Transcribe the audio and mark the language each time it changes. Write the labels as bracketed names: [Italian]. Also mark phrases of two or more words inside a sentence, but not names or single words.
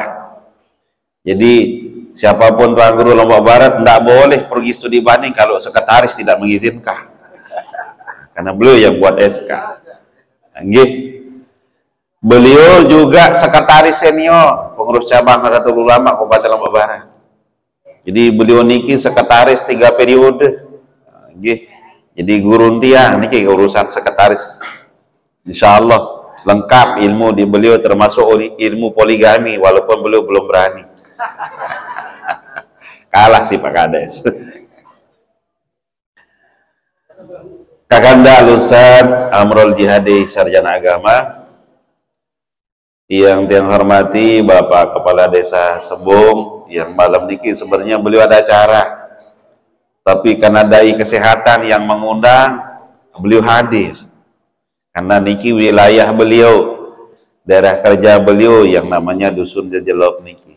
[Indonesian] Jadi siapapun Tuan Guru Lombok Barat tidak boleh pergi studi banding kalau sekretaris tidak mengizinkan. Karena beliau yang buat SK. Nggih. Beliau juga sekretaris senior pengurus cabang Nahdlatul Ulama Kabupaten Lombok Barat. Jadi beliau niki sekretaris 3 periode. Nggih. Jadi [Sasak] guru tiang niki [Indonesian] urusan sekretaris. Insyaallah lengkap ilmu di beliau termasuk ilmu poligami walaupun beliau belum berani. Kalah si Pak Kades. Kakanda Al-Ustaz Amrul Jihadi Sarjana Agama, yang hormati Bapak Kepala Desa Sembung, yang malam niki sebenarnya beliau ada acara, tapi karena dai kesehatan yang mengundang beliau hadir, karena niki wilayah beliau, daerah kerja beliau yang namanya Dusun Jejelok niki.